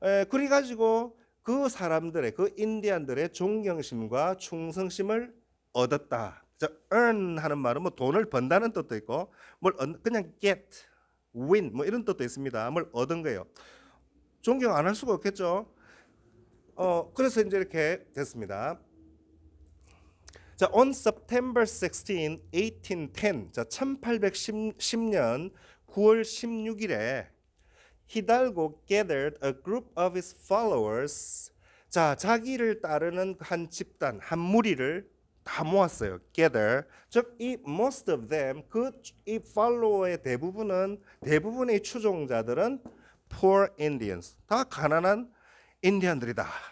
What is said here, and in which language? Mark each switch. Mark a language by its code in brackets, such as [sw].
[ko] 그래가지고 그 사람들의 그 인디안들의 존경심과 충성심을 얻었다. earn 하는 말은 뭐 돈을 번다는 뜻도 있고 뭘 그냥 get, win 뭐 이런 뜻도 있습니다. 뭘 얻은 거예요. 존경 안 할 수가 없겠죠. 그래서 이제 이렇게 됐습니다. [en] 자, on September 16, 1810, [ko] 자 1810년 9월 16일에 [en] Hidalgo gathered a group of his followers. [ko] 자, 자기를 따르는 한 집단, 한 무리를 다 모았어요. gather. 즉, 이 [en] most of them, [ko] 이 팔로워의 대부분의 추종자들은 [en] poor Indians. [ko] 다 가난한 인디안들이었다.